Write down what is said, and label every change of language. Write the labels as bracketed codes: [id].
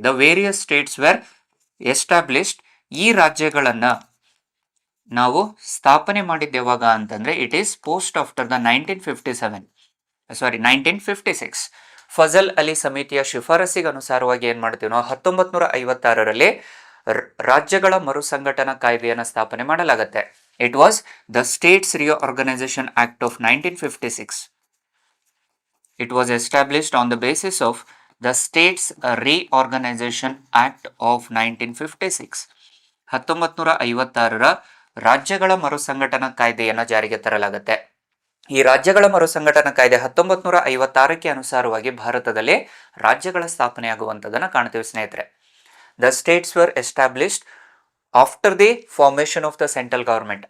[en] The various states were established. [kn] ಈ ರಾಜ್ಯಗಳನ್ನ ನಾವು ಸ್ಥಾಪನೆ ಮಾಡಿದ್ದು ಯಾವಾಗ ಅಂತಂದ್ರೆ, [en] It is post after the 1956. [kn] Fazal Ali ಸಮಿತಿಯ ಶಿಫಾರಸಿಗೆ ಅನುಸಾರವಾಗಿ ಏನ್ ಮಾಡ್ತೀವಿ ನಾವು, 1956ರಲ್ಲಿ ರಾಜ್ಯಗಳ ಮರುಸಂಘಟನಾ ಕಾಯ್ದೆಯನ್ನು ಸ್ಥಾಪನೆ ಮಾಡಲಾಗುತ್ತೆ. [en] It was the States Reorganisation Act of 1956. It was established on the basis of the States Reorganization Act of 1956. [kn] 1956ರ ರಾಜ್ಯಗಳ ಮರುಸಂಘಟನಾ ಕಾಯ್ದೆಯನ್ನು ಜಾರಿಗೆ ತರಲಾಗುತ್ತೆ. ಈ ರಾಜ್ಯಗಳ ಮರುಸಂಘಟನಾ ಕಾಯ್ದೆ 1956ಕ್ಕೆ ಅನುಸಾರವಾಗಿ ಭಾರತದಲ್ಲಿ ರಾಜ್ಯಗಳ ಸ್ಥಾಪನೆ ಆಗುವಂಥದ್ದನ್ನು ಕಾಣ್ತೀವಿ ಸ್ನೇಹಿತರೆ. [en] The states were established after the formation of the central government.